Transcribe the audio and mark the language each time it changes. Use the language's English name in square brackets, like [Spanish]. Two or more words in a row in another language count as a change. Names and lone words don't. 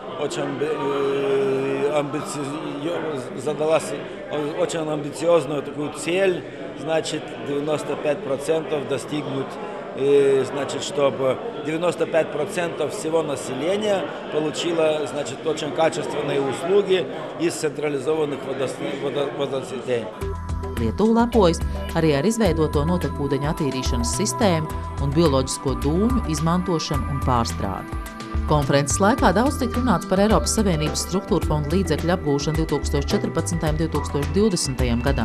[Russian] очень амбициозную такую цель, значит, 95% достигнуть, значит, чтобы 95% всего населения получило, значит, очень качественные услуги из централизованных водосетей. [Latvian] Lietuva lepojas arī ar izveidoto notekūdeņu attīrīšanas sistēmu un bioloģisko dūņu izmantošanu un pārstrādi. Konferences laikā daudz tika runāts par Eiropas Savienības struktūra fondu līdzekļu apgūšanu 2014. un 2020. gadam.